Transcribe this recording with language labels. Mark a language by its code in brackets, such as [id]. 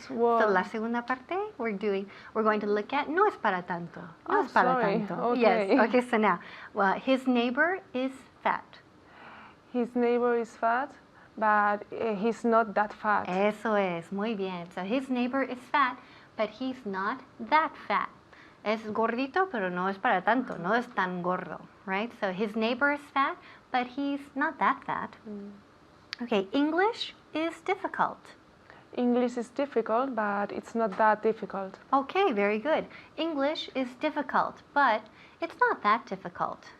[en] So [es] la segunda parte [en] we're going to look at [es] no es para tanto. No [en] Oh, [es] es para [en] sorry. [es] tanto. [en] Okay. Yes. Okay. So now, well, his neighbor is fat. His neighbor is fat, but he's not that fat. [es] Eso es. Muy bien. [en] So his neighbor is fat, but he's not that fat. [es] Es gordito, pero no es para tanto. No es tan gordo, right? [en] So his neighbor is fat, but he's not that fat. Okay, English is difficult. English is difficult, but it's not that difficult. Okay, very good. English is difficult, but it's not that difficult.